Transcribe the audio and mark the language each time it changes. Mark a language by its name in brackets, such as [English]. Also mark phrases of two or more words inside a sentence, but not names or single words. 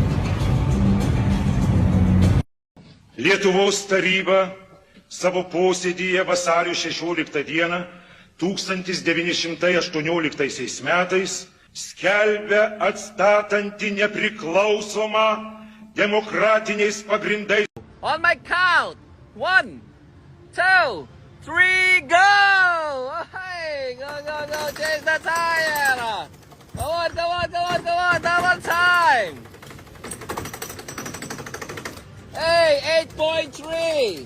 [Lithuanian] Lietuvos taryba savo posėdyje vasario 16 dieną 1918 metais skelbia atstatanti nepriklausomą demokratiniais pagrindais. [English] On my count. 1, 2, 3, go! Hey, go, change the tire! Go on, double time! Hey, 8.3!